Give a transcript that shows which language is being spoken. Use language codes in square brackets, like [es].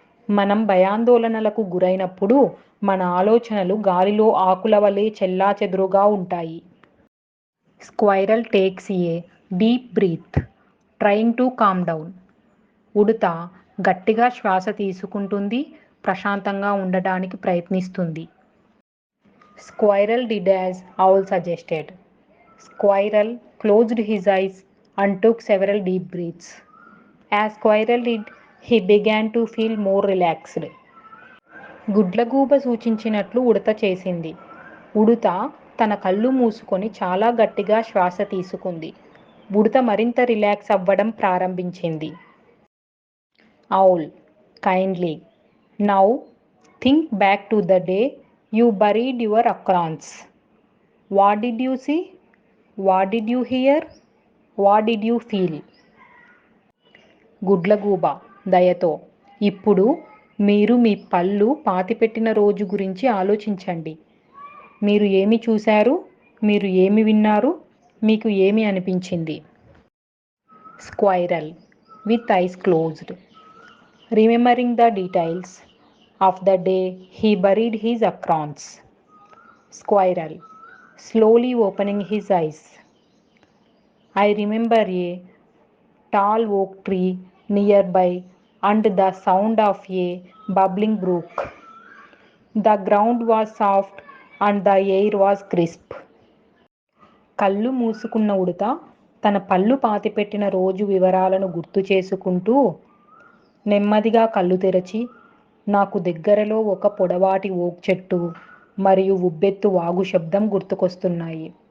[te] మనం భయాందోళనలకు గురైనప్పుడు మన ఆలోచనలు గాలిలో ఆకుల వలె చెల్లాచెదురుగా ఉంటాయి. [en] Squirrel takes a deep breath, trying to calm down. [te] ఉడుత గట్టిగా శ్వాస తీసుకుంటుంది, ప్రశాంతంగా ఉండడానికి ప్రయత్నిస్తుంది. [en] Squirrel did as owl suggested. Squirrel closed his eyes and took several deep breaths. As Squirrel did, he began to feel more relaxed. [te] గుడ్లగూబ సూచించినట్లు ఉడత చేసింది. ఉడత తన కళ్ళు మూసుకొని చాలా గట్టిగా శ్వాస తీసుకుంది. ఉడత మరింత రిలాక్స్ అవ్వడం ప్రారంభించింది. [en] Owl kindly. Now think back to the day you buried your acorns. What did you see? What did you hear? What did you feel? [te] గుడ్లగూబ దయతో, ఇప్పుడు మీరు మీ పళ్ళు పాతిపెట్టిన రోజు గురించి ఆలోచించండి. మీరు ఏమి చూశారు? మీరు ఏమి విన్నారు? మీకు ఏమి అనిపించింది? [en] Squirrel with eyes closed. Remembering the details of the day he buried his acorns. Squirrel slowly opening his eyes. I remember a tall oak tree nearby and the sound of a bubbling brook. The ground was soft and the air was crisp. [te] కళ్ళు మూసుకున్న ఉడత తన పళ్ళు పాతిపెట్టిన రోజు వివరాలను గుర్తు చేసుకుంటూ నెమ్మదిగా కళ్ళు తెరచి, నాకు దగ్గరలో ఒక పొడవాటి ఓక్ చెట్టు మరియు ఉబ్బెత్తు వాగు శబ్దం గుర్తుకొస్తున్నాయి.